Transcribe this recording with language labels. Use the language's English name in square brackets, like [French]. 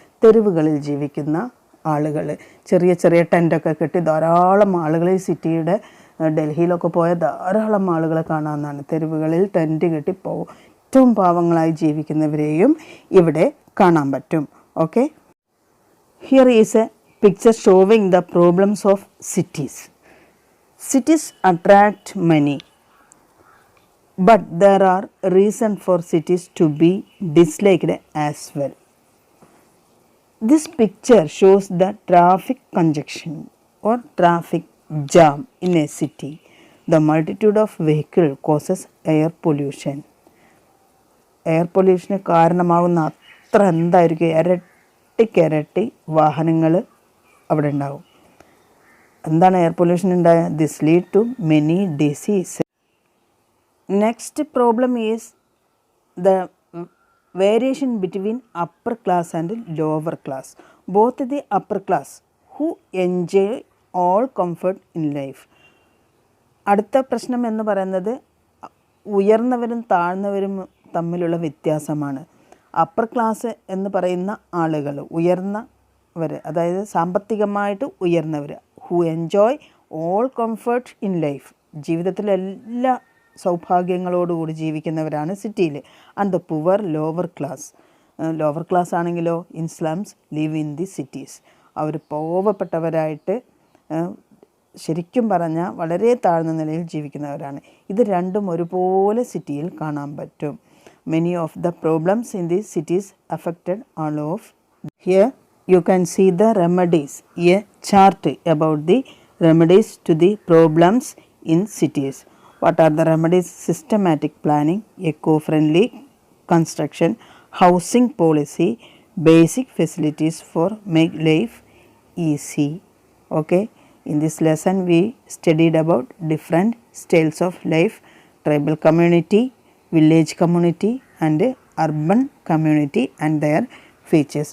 [Malayalam] തെരുവുകളിൽ ജീവിക്കുന്ന ആളുകൾ. ചെറിയ ചെറിയ ടെൻറ്റൊക്കെ കെട്ടി ധാരാളം ആളുകൾ ഈ സിറ്റിയുടെ, ഡൽഹിയിലൊക്കെ പോയ ധാരാളം ആളുകളെ കാണാവുന്നതാണ്. തെരുവുകളിൽ ടെൻറ്റ് കെട്ടി ഏറ്റവും പാവങ്ങളായി ജീവിക്കുന്നവരെയും ഇവിടെ കാണാൻ പറ്റും. [English] Okay, here is a picture showing the problems of cities. Cities attract money, but there are reasons for cities to be disliked as well. This picture shows the traffic congestion or traffic jam in a city. The multitude of vehicles causes air pollution. [Malayalam] Air പൊല്യൂഷന് കാരണമാകുന്ന അത്ര എന്തായിരിക്കും? ഇരട്ടിക്കിരട്ടി വാഹനങ്ങൾ അവിടെ ഉണ്ടാവും. എന്താണ് air pollution ഉണ്ടായ? [English] This lead to many disease. Next problem is the variation between upper class and lower class. Both the upper class who enjoy all comfort in life. [Malayalam] അടുത്ത പ്രശ്നം എന്ന് പറയുന്നത് ഉയർന്നവരും താഴ്ന്നവരും തമ്മിലുള്ള വ്യത്യാസമാണ്. അപ്പർ ക്ലാസ് എന്ന് പറയുന്ന ആളുകൾ, ഉയർന്നവർ, അതായത് സാമ്പത്തികമായിട്ട് ഉയർന്നവർ, [English] who enjoy all comfort in life, [Malayalam] ജീവിതത്തിലെല്ലാ സൗഭാഗ്യങ്ങളോടുകൂടി ജീവിക്കുന്നവരാണ് സിറ്റിയിൽ. [English] And the poor lower class. Lower class ആണെങ്കിലോ in slums live in the cities. [Malayalam] അവർ പാവപ്പെട്ടവരായിട്ട് ശരിക്കും പറഞ്ഞാൽ വളരെ താഴ്ന്ന നിലയിൽ ജീവിക്കുന്നവരാണ്. ഇത് രണ്ടും ഒരുപോലെ സിറ്റിയിൽ കാണാൻ പറ്റും. [English] Many of the problems in the cities affected all of. Here you can see the remedies. A chart about the remedies to the problems in cities. What are the remedies? Systematic planning, eco-friendly construction, housing policy, basic facilities for make life easy. Okay, in this lesson we studied about different styles of life: tribal community, village community and urban community and their features.